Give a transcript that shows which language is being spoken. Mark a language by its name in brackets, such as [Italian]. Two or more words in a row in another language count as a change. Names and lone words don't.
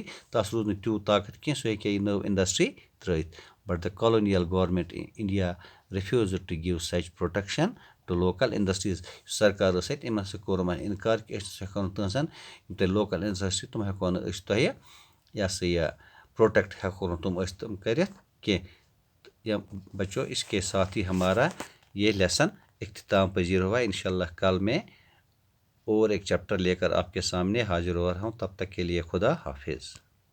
[Kashmiri] تَتھ روٗد نہٕ تیوٗت طاقت کینٛہہ سُہ ہیٚکہِ ہے یہِ نٔو انڈسٹری ترٲیِتھ [English] But the colonial government India refused to give such protection to local industries [Kashmiri] یُس سرکار ٲس اَتہِ أمۍ ہسا کوٚر یِمن اِنکار کہِ أسۍ ہٮ۪کو نہٕ تُہنٛزن یِم تۄہہِ [English] local industry [Kashmiri] تِم ہٮ۪کو نہٕ أسۍ تۄہہِ یہِ ہسا یہِ پروٹیکٹ ہٮ۪کو نہٕ تِم أسۍ تِم کٔرِتھ کینٛہہ بچو [Urdu] اس کے ساتھ ہی ہمارا یہ لیسن اختتام پذیر ہوا انشاء اللہ کل میں اور ایک چیپٹر لے کر آپ کے سامنے حاضر ہو رہا ہوں تب تک کے لیے خدا حافظ